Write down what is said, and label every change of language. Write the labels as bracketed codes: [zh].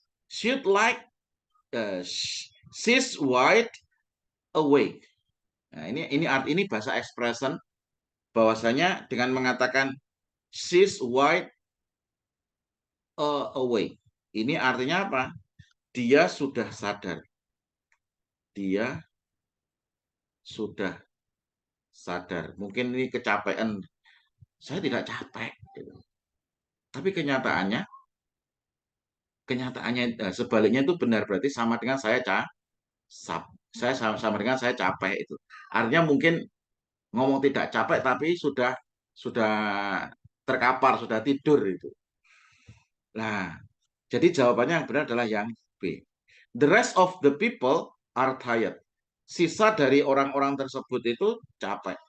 [en] She'd like she's wide awake. [id] Nah, ini bahasa expression bahwasanya dengan mengatakan [en] she's wide awake. [id] Ini artinya apa? Dia sudah sadar. Dia sudah sadar. Mungkin ini kecapean. Saya tidak capek. Tapi kenyataannya sebaliknya itu benar. Berarti sama dengan saya Saya sama dengan saya capek itu. Artinya mungkin ngomong tidak capek tapi sudah terkapar, sudah tidur itu. Nah, jadi jawabannya yang benar adalah yang B. [en] The rest of the people are tired. [id] Sisa dari orang-orang tersebut itu capek.